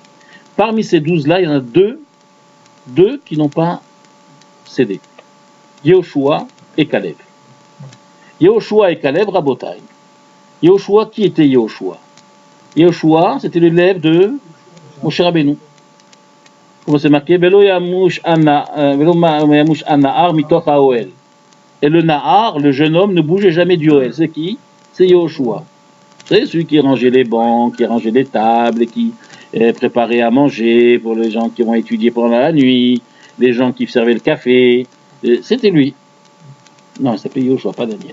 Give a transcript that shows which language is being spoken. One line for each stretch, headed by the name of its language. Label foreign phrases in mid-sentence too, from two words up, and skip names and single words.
French: Parmi ces 12-là, il y en a deux qui n'ont pas cédé. Yehoshua et Caleb. Yehoshua et Caleb, Rabotai. Yehoshua, qui était Yehoshua? Yehoshua, c'était l'élève de Moshe Rabbeinu. Comment c'est marqué?
Hebrew: ולא ימוש הנהר מתוך האהל.
French: Et le Nahar, le jeune homme, ne bougeait jamais du Oel. C'est qui? C'est Yehoshua. C'est celui qui rangeait les bancs, qui rangeait les tables, et qui préparait à manger pour les gens qui vont étudier pendant la nuit, les gens qui servaient le café. C'était lui. Non, il s'appelait Yehoshua, pas Daniel.